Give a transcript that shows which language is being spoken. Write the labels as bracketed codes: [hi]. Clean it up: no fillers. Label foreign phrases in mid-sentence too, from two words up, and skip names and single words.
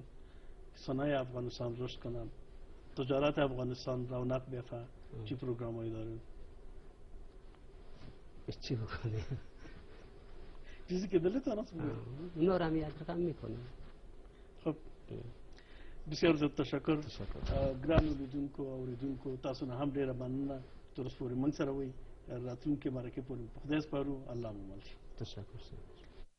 [fa] صنایع افغانستان رشد کنن، تجارت افغانستان رونق بیافته، چه پروگرام هایی دارین؟ چی بکنیم؟ چیزی که دلتان است بگید. اونا رو هم یک رقم میکنیم. خب بسیار زیاد تشکر. [ps] ګران اوریدونکو او اوریدونکو تاسو نه هم ډیره مننه تر اوسه پورې موږ سره وئ. راتلونکي مرکې پورې په خدای سپارو. الله مو مل شي. تشکر.